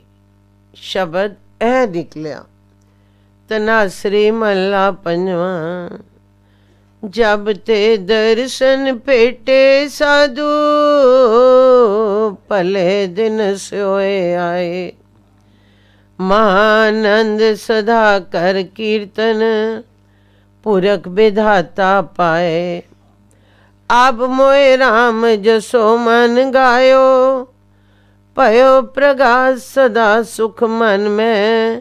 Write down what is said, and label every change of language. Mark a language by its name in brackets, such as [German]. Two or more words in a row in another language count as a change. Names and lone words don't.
[Punjabi] ਸ਼ਬਦ ਇਹ ਨਿਕਲਿਆ, ਤਨਾਸਰੀ ਮਹਲਾ ਪੰਜਵਾਂ। ਜਬ ਤੇ ਦਰਸ਼ਨ ਭੇਟੇ ਸਾਧੂ, ਭਲੇ ਦਿਨ ਸੋਏ ਆਏ। ਮਹਾਨੰਦ ਸਦਾ ਕਰ ਕੀਰਤਨ, ਪੁਰਖ ਵਿਧਾਤਾ ਪਾਏ। ਅਬ ਮੋਏ ਰਾਮ ਜਸੋ ਮਨ ਗਾਯੋ, ਭਯੋ ਪ੍ਰਗਾਸ ਸਦਾ ਸੁਖ ਮਨ ਮੇਂ।